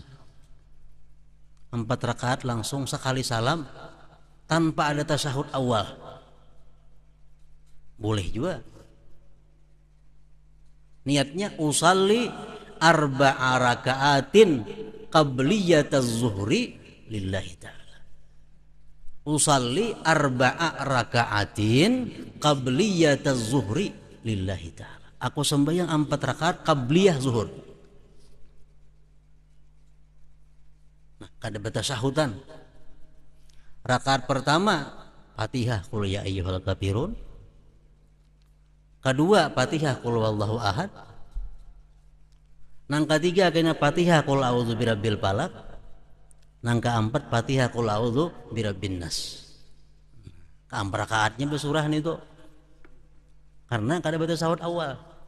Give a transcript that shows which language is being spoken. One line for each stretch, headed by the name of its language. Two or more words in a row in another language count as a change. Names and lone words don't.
Indonesian: 4 rakaat langsung sekali salam tanpa ada tasyahud awal. Boleh juga. Niatnya
Arabic: أصلي ٤ ركعات قبلية الظهر لله تعالى. أصلي ٤ ركعات قبلية الظهر لله تعالى.
Indonesian: Aku sembahyang 4 rakaat qabliyah zuhur.
Banjar: Nah, kada batasahudan.
Indonesian: Rakaat pertama Fatihah qul ya ayyuhal kafirun. Kedua Fatihah qul huwallahu ahad.
Banjar: Nang ketiga kena Fatihah qul a'udzu birabbil falaq. Nang keempat Fatihah qul a'udzu birabbin nas. Keempat rakaatnya bersurah nih tuh. Karena kada baca sahut awal.